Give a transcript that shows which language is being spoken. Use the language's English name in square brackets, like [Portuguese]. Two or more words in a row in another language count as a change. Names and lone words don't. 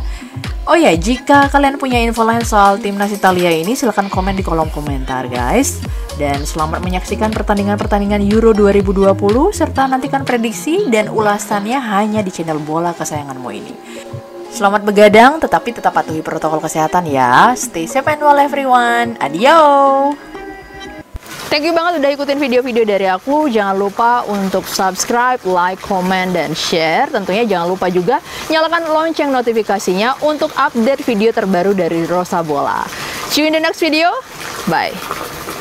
[Indonesian] Oh ya, jika kalian punya info lain soal timnas Italia ini, silahkan komen di kolom komentar guys. Dan selamat menyaksikan pertandingan-pertandingan Euro 2020, serta nantikan prediksi dan ulasannya hanya di channel bola kesayanganmu ini. Selamat begadang, tetapi tetap patuhi protokol kesehatan ya. [English] Stay safe and well everyone. [Indonesian] Adio. [English] Thank you [Indonesian] banget udah ikutin video-video dari aku. Jangan lupa untuk [English] subscribe, like, comment, [Indonesian] dan share. Tentunya jangan lupa juga nyalakan lonceng notifikasinya untuk update video terbaru dari Rosa Bola. [English] See you in the next video. Bye.